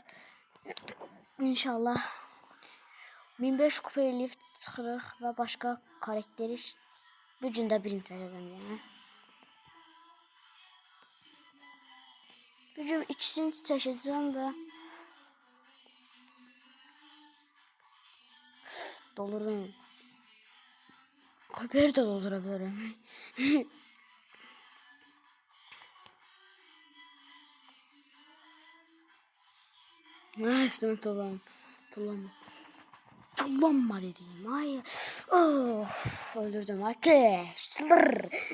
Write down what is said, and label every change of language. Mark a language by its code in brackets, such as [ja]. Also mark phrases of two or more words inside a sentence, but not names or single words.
[az] İnşallah 1500 kupa eləyib çıxırıq və başqa karakteri bu gün də birinci edəcəm yenə. Bu gün ikisini çəkəcəm və dolurum. [tr] Haberi de doldurabilirim. Ne üstüme tullanma dedim. Hayır. Oh, öldürdüm arkadaşlar.